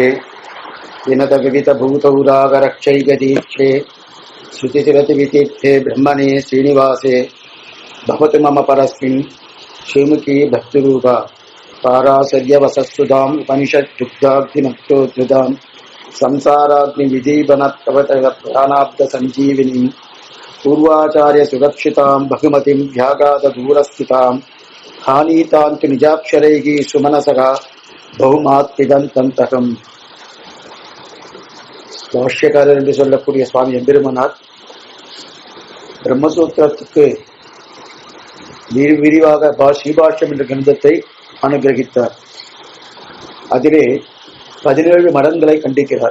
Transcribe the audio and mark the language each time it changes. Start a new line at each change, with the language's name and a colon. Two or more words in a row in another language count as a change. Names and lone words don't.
Sanskrit: विनत विवित भूतौरागरक्षैकदीक्षे श्रुतिचिरतिवितीर्थे ब्रह्मणे श्रीनिवासे भवतु मम परस्मिन् श्रीमुखी भक्तिरूपा पाराशर्यवसस्तुताम् उपनिषद्दुग्धाग्निमत्तोद्भुताम् संसाराग्निविधीवनत्वप्राणाब्दसञ्जीविनीम् पूर्वाचार्य सुरक्षिताम् बहुमतिम् भ्यागाददूरस्थिताम् हानीतान्तु निजाक्षरैः सुमनसः बहुमात्मिदन्तन्तकम्.
Tamil: பாஷ்யக்காரர் என்று சொல்லக்கூடிய சுவாமி எம்பெருமானார் பிரம்மசூத்திரத்துக்கு விரிவாக ஸ்ரீபாஷ்யம் என்ற கிரந்தத்தை அனுகிரகித்தார். அதிலே 17 மடங்களை கண்டிக்கிறார்.